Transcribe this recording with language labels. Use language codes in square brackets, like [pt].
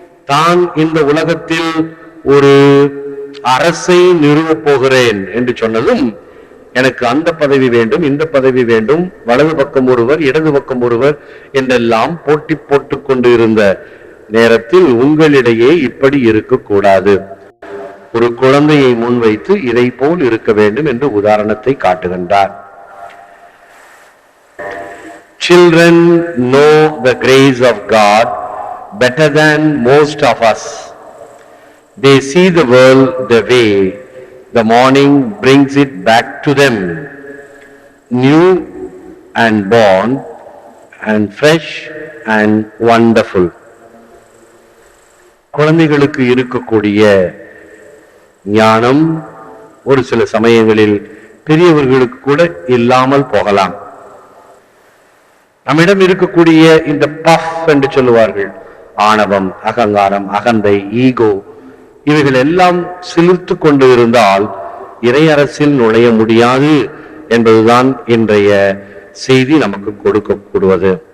[ta] தான் இந்த உலகத்தில் ஒரு அரசை நிறுவப் போகிறேன் என்று சொன்னதும், எனக்கு அந்த பதவி வேண்டும், இந்த பதவி வேண்டும், வலது பக்கம் ஒருவர், இடது பக்கம் ஒருவர் என்றெல்லாம் போட்டி போட்டுக் கொண்டு இருந்த நேரத்தில் உங்களிடையே இப்படி இருக்கக்கூடாது. ஒரு குழந்தையை முன்வைத்து இதை போல் இருக்க வேண்டும் என்று உதாரணத்தை காட்டுகின்றார். [en] Children know the grace of God better than most of us. They see the world the way the morning brings it back to them, new and born and fresh and wonderful. [ta] குழந்தைகளுக்கு இருக்கக்கூடிய ஞானம் ஒரு சில சமயங்களில் பெரியவர்களுக்கு கூட இல்லாமல் போகலாம். நம்மிடம் இருக்கக்கூடிய இந்த பஃப் என்று சொல்லுவார்கள், ஆணவம், அகங்காரம், அகந்தை, ஈகோ, இவைகள் எல்லாம் சிலிர்த்து கொண்டு இருந்தால் இறையரசில் நுழைய முடியாது என்பதுதான் இன்றைய செய்தி நமக்கு கொடுக்கக்கூடுவது.